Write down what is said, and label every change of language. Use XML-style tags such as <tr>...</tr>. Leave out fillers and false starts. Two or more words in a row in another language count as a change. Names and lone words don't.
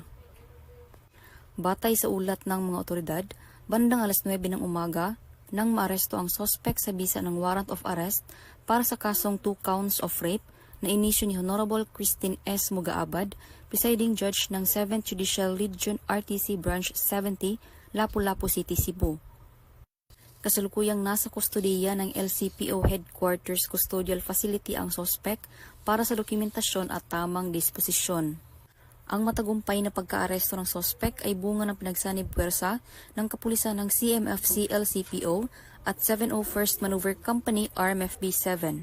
<tl>Batay sa ulat ng mga otoridad, bandang alas 9 ng umaga, nang maaresto ang suspect sa bisa ng</tl> <en>warrant of arrest</en> <tl>para sa kasong 2</tl> <en>counts of rape</en> <tl>na inisyu ni Honorable Christine S. Mugaabad,</tl> <en>presiding judge</en> <tl>ng 7th Judicial Region RTC Branch 70, Lapu-Lapu City, Cebu. Kasalukuyang nasa kustodiya ng LCPO Headquarters Custodial Facility ang suspect para sa dokumentasyon at tamang disposisyon. Ang matagumpay na pagkaaresto ng suspect ay bunga ng pinagsanib puwersa ng kapulisan ng CMFC LCPO at 701st Maneuver Company RMFB 7.</tl>